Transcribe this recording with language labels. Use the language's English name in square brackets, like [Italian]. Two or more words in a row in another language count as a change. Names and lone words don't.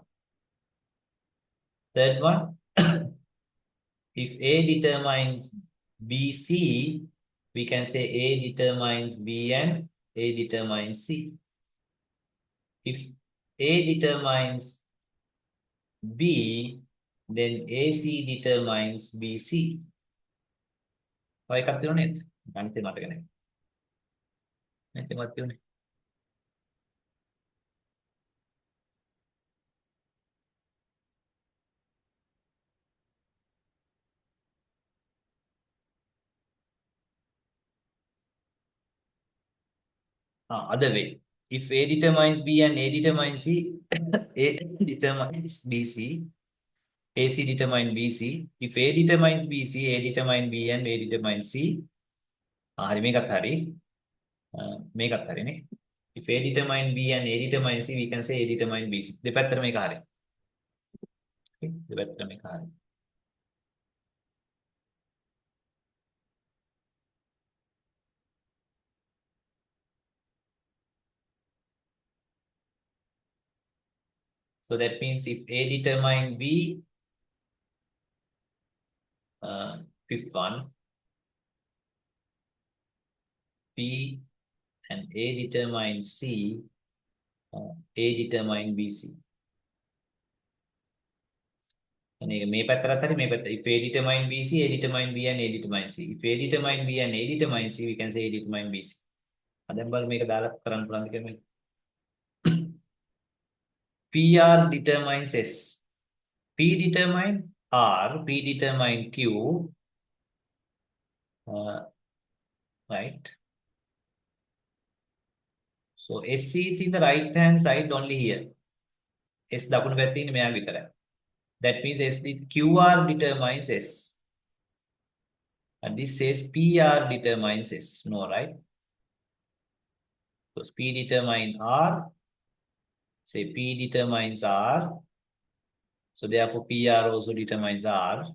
[English] Third one, if A determines BC, we can say A determines B and A determines C. If A determines B, then AC determines BC. [Sinhala] ඔය එකක් තියෙනව නේද? ගණිතේ මතක නැහැ. නැත්නම් තියෙන්නේ. [English] Other way. If A determines B and A determines C, A determines BC, AC determines BC. If A determines BC, A determines B and A determines C. [Sinhala] හරි මේකත් හරි. මේකත් හරිනේ. [English] If A determines B and A determines C, we can say A determines BC. [Sinhala] දෙපැත්තට මේක හරි. දෙපැත්තට මේක හරි. [English] So that means if A determines B, fifth one, B and A determines C, A determines BC. And may [Sinhala] පැත්තට හරි මේ පැත්ත. [English] If A determines BC, A determines B and A determines C. If A determines B and A determines C, we can say A determines BC. [Sinhala] දැන් බලමු මේක දාලා කරන්න පුළුවන්ද කියලා. [English] PR determines S. P determines R, P determines Q, right? So SC is in the right hand side only here. [Sinhala] S දකුණු පැත්තේ ඉන්නේ මෙයා විතරයි. [English] That means QR determines S. And this says PR determines S. No, right? Because P determines R. Say P determines R. So therefore PR also determines R.